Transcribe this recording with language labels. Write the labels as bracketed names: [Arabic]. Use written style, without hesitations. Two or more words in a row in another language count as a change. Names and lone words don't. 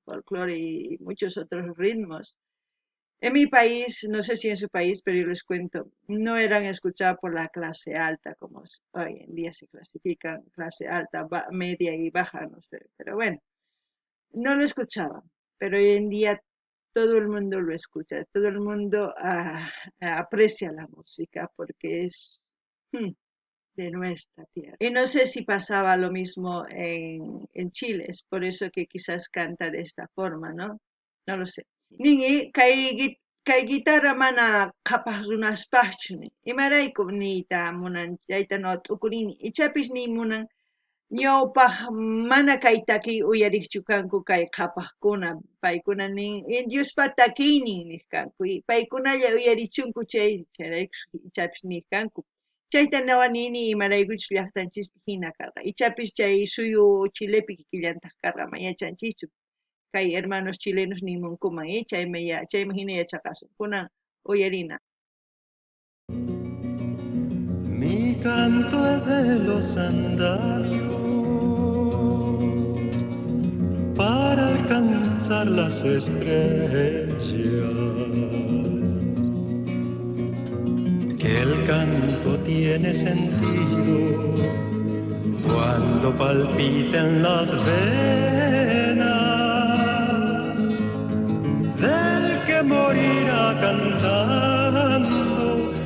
[Spanish] folclore y muchos otros ritmos, en mi país, no sé si en su país, pero yo les cuento, no eran escuchadas por la clase alta, como hoy en día se clasifican clase alta, media y baja, no sé, pero bueno, no lo escuchaban, pero hoy en día todo el mundo lo escucha, todo el mundo aprecia la música porque es de nuestra tierra. Y no sé si pasaba lo mismo en Chile, es por eso que quizás canta de esta forma, ¿no? No lo sé. [Quechua] Ningi kay guitarra mana qhapaq runaspaqchuni. Imaraykum niyta munan chayta t'ukurini. Ichapis ni munan ñawpaq mana kay takiy uyariqchu kanku kay qhapaqkuna. Paykuna nin Diospa takiynin niq kanku. Paykunalla uyarichunku chayraykus ichapis niq kanku. Chayta nawanini imaraykuchus llaqtanchispi hina karqa. Ichapis chay suyu Chilepi kikillantaq karqa mayachanchichu. Kay [Spanish] hermanos chilenos [Quechua] nimunkuman chayma hina yachaqasun. Kunan uyarina. [Spanish] Mi canto es de los andamios para alcanzar las estrellas. Que el canto tiene sentido cuando palpitan las venas del que morirá cantando